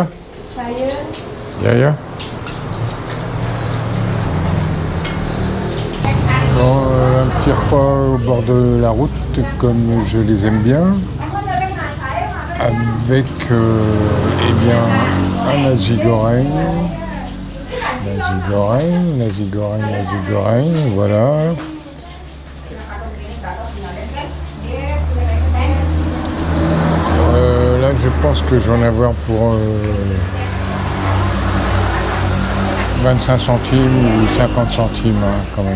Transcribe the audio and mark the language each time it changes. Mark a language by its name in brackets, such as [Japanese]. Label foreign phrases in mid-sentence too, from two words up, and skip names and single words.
[German] Ja. [French] Bon, un petit repas au bord de la route, comme je les aime bien, avec eh bien, un [Indonesian] nasi goreng. Nasi goreng, [French] voilà. Là, je pense que je vais en avoir pour 25 centimes ou 50 centimes hein, quand même.